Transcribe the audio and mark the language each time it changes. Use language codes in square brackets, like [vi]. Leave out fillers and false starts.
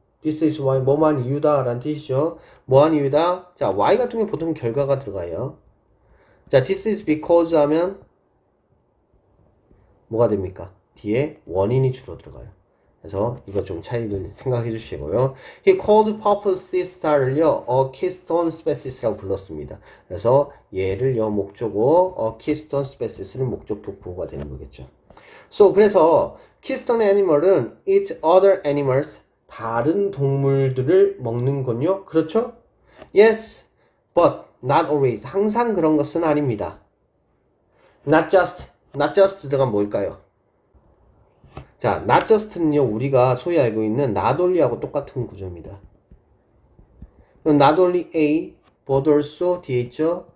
[en] This is why, [ko] 뭐만 이유다 라는 뜻이죠. 뭐한 이유다? 자, why 같은 경우 보통 결과가 들어가요. 자, [en] this is because [ko] 하면 뭐가 됩니까? 뒤에 원인이 주로 들어가요. 그래서 이거 좀 차이를 생각해 주시고요. [en] He called purple sea star를요, a keystone species [ko] 라고 불렀습니다. 그래서 얘를요, 목적어, a keystone species는 목적격 보호가 되는 거겠죠. [en] So, 그래서 keystone animal은 eat other animals, [ko] 다른 동물들을 먹는군요. 그렇죠? [en] Yes, but not always. [ko] 항상 그런 것은 아닙니다. [en] Not just [ko] 들어가면 뭘까요? 자, not just는요, 우리가 소위 알고 있는 not only하고 똑같은 구조입니다. [en] not only A, but also [ko] 뒤에 있죠?